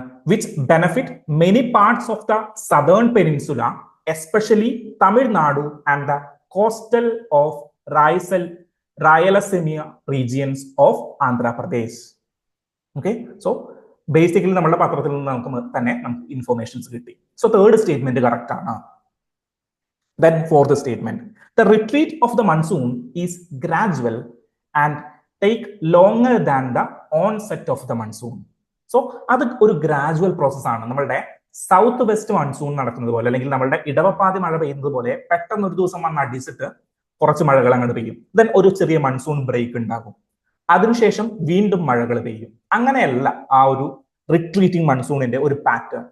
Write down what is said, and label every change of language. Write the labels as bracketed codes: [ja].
[en] Which benefit many parts of the southern peninsula, especially Tamil Nadu and the coastal of Rayalaseema regions of Andhra Pradesh. [ml] Okay, so basically നമ്മുടെ പത്രത്തിൽ നിന്ന് നമുക്ക് informations കിട്ടി. So third statement correct ആണ്. [en] Then fourth statement, the retreat of the monsoon is gradual and take longer than the onset of the monsoon. [ml] So അത് ഒരു gradual process ആണ്. നമ്മളുടെ സൗത്ത് വെസ്റ്റ് മൺസൂൺ നടക്കുന്നത് പോലെ, അല്ലെങ്കിൽ നമ്മളുടെ ഇടവപ്പാതി മഴ പെയ്യുന്നത് പോലെ പെട്ടെന്ന് ഒരു ദിവസം വന്ന് അടിച്ചിട്ട് കുറച്ച് മഴകൾ അങ്ങോട്ട് പെയ്യും. ദെൻ ഒരു ചെറിയ മൺസൂൺ ബ്രേക്ക് ഉണ്ടാകും. അതിനുശേഷം വീണ്ടും മഴകൾ പെയ്യും. അങ്ങനെയല്ല ആ ഒരു റിട്രീറ്റിംഗ് മൺസൂണിന്റെ ഒരു പാറ്റേൺ.